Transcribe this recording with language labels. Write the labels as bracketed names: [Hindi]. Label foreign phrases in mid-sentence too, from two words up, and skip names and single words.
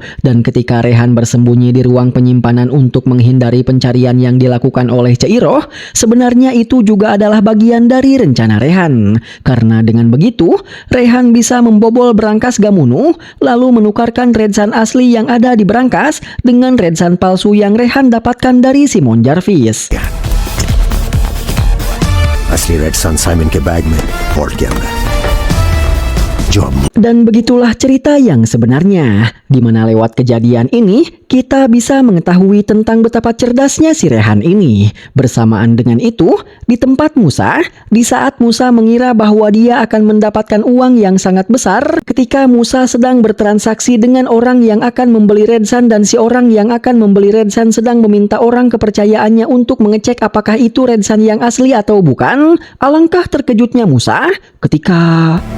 [Indonesian] Dan ketika Rehan bersembunyi di ruang penyimpanan untuk menghindari pencarian yang dilakukan oleh Ceiroh, sebenarnya itu juga adalah bagian dari rencana Rehan. Karena dengan begitu, Rehan bisa membobol berangkas Gamunu, lalu menukarkan Red Sun asli yang ada di berangkas dengan Red Sun palsu yang Rehan dapatkan dari Simon Jarvis. [Hindi] असली रेड सन साइमन के बैग में वॉल्ट के अंदर जो अब [Indonesian] Dan begitulah cerita yang sebenarnya, di mana lewat kejadian ini kita bisa mengetahui tentang betapa cerdasnya si Rehan ini. Bersamaan dengan itu, di tempat Musa, di saat Musa mengira bahwa dia akan mendapatkan uang yang sangat besar, ketika Musa sedang bertransaksi dengan orang yang akan membeli Red Sun dan si orang yang akan membeli Red Sun sedang meminta orang kepercayaannya untuk mengecek apakah itu Red Sun yang asli atau bukan, alangkah terkejutnya Musa ketika...